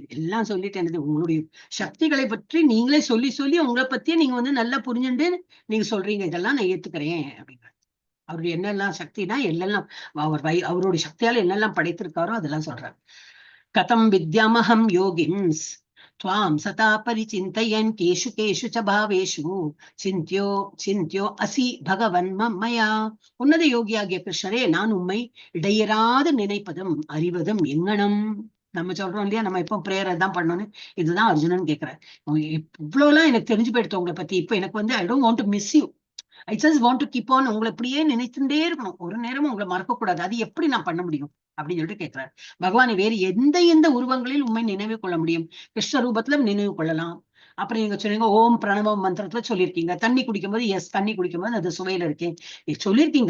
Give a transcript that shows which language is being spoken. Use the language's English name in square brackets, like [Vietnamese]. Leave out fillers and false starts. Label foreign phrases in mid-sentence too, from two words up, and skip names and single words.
[Tamil] எல்லாம் சொல்லிட்டு என்னது, உங்களுடைய சக்திகளை பற்றி நீங்களே சொல்லி சொல்லி உங்களை பத்தியே நீங்க வந்து நல்லா புரிஞ்சுட்டு நீங்க சொல்றீங்க. இதெல்லாம் நான் ஏத்துக்கிறேன் அப்படிங்கிற. அவருடைய என்னெல்லாம் சக்தினா எல்லாம் அவருடைய சக்தியால என்னெல்லாம் படைத்திருக்காரோ அதெல்லாம் சொல்றாரு. [Sanskrit] कथं विद्यामहं योगिं त्वां सता परिचिन्तयन् केषु केषु च भावेषु चिन्त्यो असि भगवन् मया. [Tamil] உன்னத யோகியாகிய கிருஷ்ணரே, நான் உண்மை இடையராது நினைப்பதும் அறிவதும் எங்கனம். நம்ம சொல்றோம் இல்லையா, நம்ம எப்போ பிரேயர் தான் பண்ணோன்னு. இதுதான் அர்ஜுனன் கேட்கிறார். இவ்வளவுலாம் எனக்கு தெரிஞ்சு போயிடுத்து உங்களை பத்தி. இப்ப எனக்கு வந்து [English] I don't want to miss you. I just want to keep on. [Tamil] உங்களை இப்படியே நினைச்சுட்டே இருக்கணும், ஒரு நேரமும் உங்களை மறக்க கூடாது. அது எப்படி நான் பண்ண முடியும் அப்படின்னு சொல்லிட்டு கேட்கிறார். பகவானை வேறு எந்த உருவங்களில் உண்மை நினைவு கொள்ள முடியும்? கிருஷ்ண ரூபத்துல நினைவு கொள்ளலாம். அப்புறம் நீங்க சொன்னீங்க ஓம் பிரணவம் மந்திரத்துல சொல்லியிருக்கீங்க. தண்ணி குடிக்கும்போது தண்ணி குடிக்கும்போது அது சுவையில இருக்கேன் சொல்லியிருக்கீங்க.